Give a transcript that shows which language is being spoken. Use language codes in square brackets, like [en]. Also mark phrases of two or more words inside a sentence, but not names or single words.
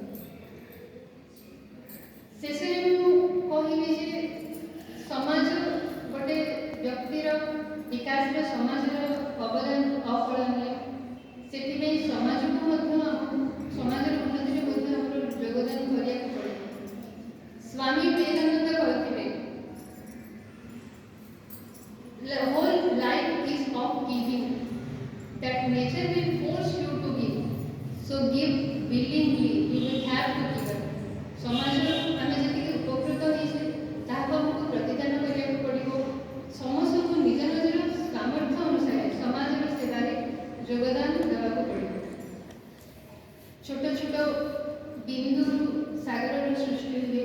[or] ଶେଷରେ ମୁଁ କହିବି ଯେ ସମାଜ ଗୋଟେ ବ୍ୟକ୍ତିର ବିକାଶରେ ସମାଜର ଅବଦାନ ଅକଳନୀୟ। ସେଥିପାଇଁ ସମାଜକୁ ମଧ୍ୟ ସମାଜର ଉନ୍ନତିରେ ମଧ୍ୟ ଆମର ଯୋଗଦାନ କରିବାକୁ ପଡ଼ିବ। ସ୍ୱାମୀ ବିବେକାନନ୍ଦ କହିଥିଲେ, [en] The whole life is of giving, that nature will force you to give. So give willingly, you will have to give up. [or] ସମାଜରୁ ଆମେ ଯେତିକି ଉପକୃତ ହେଇଛେ ତାହାକୁ ଆମକୁ ପ୍ରତିଦାନ କରିବାକୁ ପଡ଼ିବ। ସମସ୍ତଙ୍କୁ ନିଜ ନିଜର ସାମର୍ଥ୍ୟ ଅନୁସାରେ ସମାଜର ସେବାରେ ଯୋଗଦାନ ଦେବାକୁ ପଡ଼ିବ। ଛୋଟ ଛୋଟ ବିନ୍ଦୁରୁ ସାଗରର ସୃଷ୍ଟି ହୁଏ।